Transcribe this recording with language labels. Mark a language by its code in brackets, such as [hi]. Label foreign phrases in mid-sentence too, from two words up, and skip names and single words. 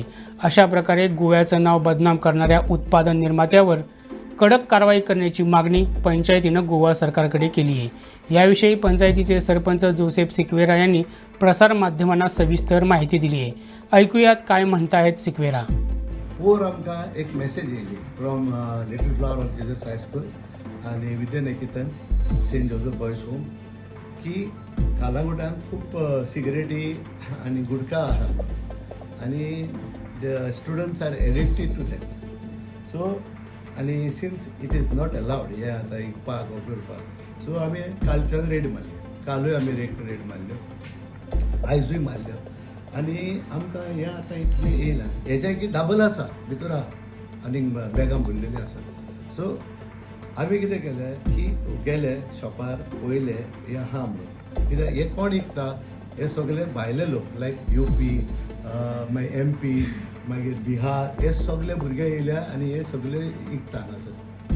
[mr] अशा प्रकारे गोव्याचं नाव बदनाम करणाऱ्या उत्पादन निर्मात्यावर कडक कारवाई करण्याची मागणी पंचायतीनं गोवा सरकारकडे केली आहे. याविषयी पंचायतीचे सरपंच जोसेफ सिक्वेरा यांनी प्रसारमाध्यमांना सविस्तर माहिती दिली आहे. ऐकूयात काय म्हणतायत सिक्वेरा. [kok] वर आमकां एक मेसेज येयली फ्रॉम लिटल फ्लावर ऑफ जीजस हायस्कूल आनी विद्यानिकेतन सेंट जोसेफ बॉयज होम की कालांगुटान खूब सिगरेटी आनी गुटखा आहा आनी [en] the students are addicted to that. [kok] सो आनी [en] since it is not allowed [kok] हे आतां विकपाक वो करपाक, सो आमी कालच्यान रेड मारली. कालूय आमी रेड मारल्यो, आयजूय मारल्यो आनी आमकां हें आतां इतलें येयला. हेच्या की धाबल आसा भितर आहा आनी बॅगां भरलेली आसा. सो आमी कितें केलें की गेले शॉपार पयले हें आहा म्हणून, कित्याक हे कोण विकता, हे सगळे भायले लोक लायक UP, मागीर MP, मागीर बिहार, हे सगळे भुरगे येयल्या आनी हे सगळे विकता हांगासर.